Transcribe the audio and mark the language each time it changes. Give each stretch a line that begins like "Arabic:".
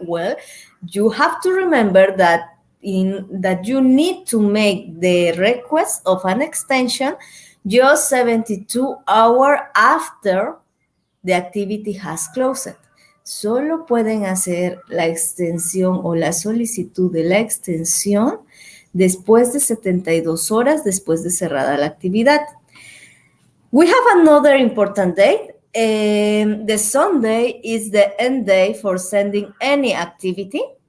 English: Well, you have to remember that you need to make the request of an extension just 72 hours after the activity has closed.
Spanish: Solo pueden hacer la extensión o la solicitud de la extensión después de 72 horas después de cerrada la actividad.
English: We have another important date. The Sunday is the end day for sending any activity.